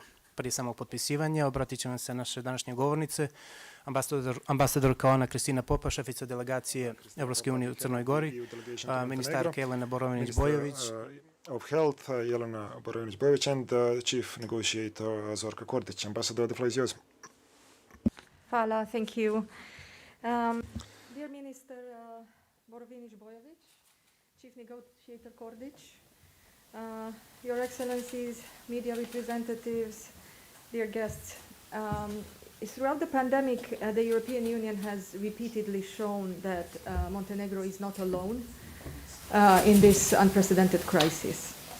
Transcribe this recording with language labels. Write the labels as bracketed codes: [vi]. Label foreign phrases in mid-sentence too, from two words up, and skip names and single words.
[sr] Prije samog potpisivanja obratit će vam se naše današnje govornice, ambasadorka Ana Kristina Popa, šefica delegacije Evropske unije u Crnoj Gori, ministarka Jelena Borovinić-Bojović, [en] of Health, Jelena Borovinić-Bojović, and Chief Negotiator Zorka Kordić. Ambassador, the floor is yours. Hvala, thank you. Dear Minister Borovinić-Bojović, Chief Negotiator Kordić, Your Excellencies, media representatives, dear guests, throughout the pandemic, the European Union has repeatedly shown that Montenegro is not alone in this unprecedented crisis.